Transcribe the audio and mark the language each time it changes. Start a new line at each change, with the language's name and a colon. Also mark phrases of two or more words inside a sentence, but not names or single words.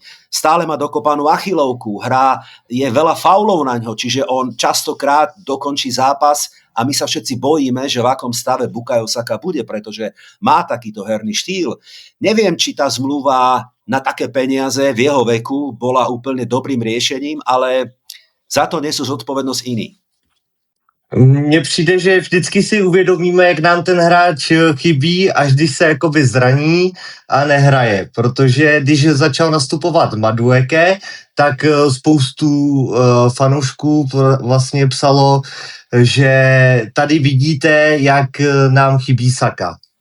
Slovak: Stále má dokopanú achilovku, je veľa faulov na ňo, čiže on častokrát dokončí zápas a my sa všetci bojíme, že v akom stave Bukayo Saka bude, pretože má takýto herný štýl. Neviem, či tá zmluva na také peniaze v jeho veku bola úplne dobrým riešením, ale za to nesú zodpovednosť iní.
Czech: Mně přijde, že vždycky si uvědomíme, jak nám ten hráč chybí, až když se jakoby zraní a nehraje. Protože když začal nastupovat Madueke, tak spoustu fanoušků vlastně psalo, že tady vidíte, jak nám chybí Saka.